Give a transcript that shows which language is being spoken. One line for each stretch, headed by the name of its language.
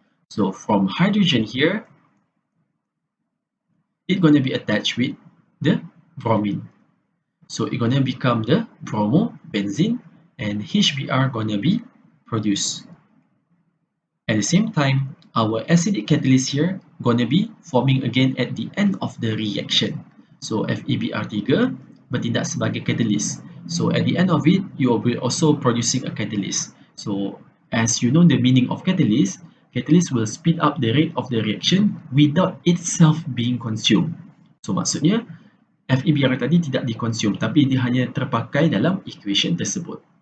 English: So from hydrogen here, it's going to be attached with the bromine. So it's going to become the bromobenzene, and HBr going to be produced. At the same time, our acidic catalyst here going to be forming again at the end of the reaction.
Malay: So FeBr3 bertindak sebagai catalyst.
English: So at the end of it, you will be also producing a catalyst. So as you know the meaning of catalyst, catalyst will speed up the rate of the reaction without itself being consumed.
Malay: So maksudnya FeBr tadi tidak dikonsume, tapi dia hanya terpakai dalam equation tersebut.